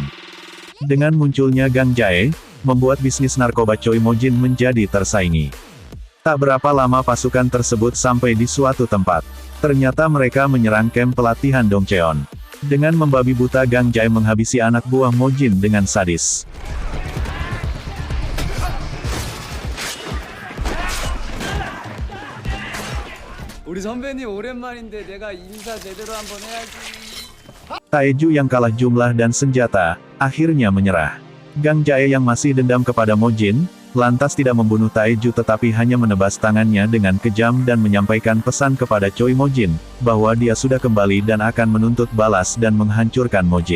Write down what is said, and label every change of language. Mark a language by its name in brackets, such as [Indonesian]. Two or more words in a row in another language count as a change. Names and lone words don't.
[Indonesian] Dengan munculnya Gang Jae, membuat bisnis narkoba Choi Mo-jin menjadi tersaingi. Tak berapa lama pasukan tersebut sampai di suatu tempat. Ternyata mereka menyerang kamp pelatihan Dongcheon. Dengan membabi buta Gang Jae menghabisi anak buah Mo-jin dengan sadis. [Korean] 우리 선배님 오랜만인데 내가 인사 제대로 한번 해야지. [Indonesian] Taeju yang kalah jumlah dan senjata, akhirnya menyerah. Gang Jae yang masih dendam kepada Mo-jin, lantas tidak membunuh Taeju tetapi hanya menebas tangannya dengan kejam dan menyampaikan pesan kepada Choi Mo-jin, bahwa dia sudah kembali dan akan menuntut balas dan menghancurkan Mo-jin.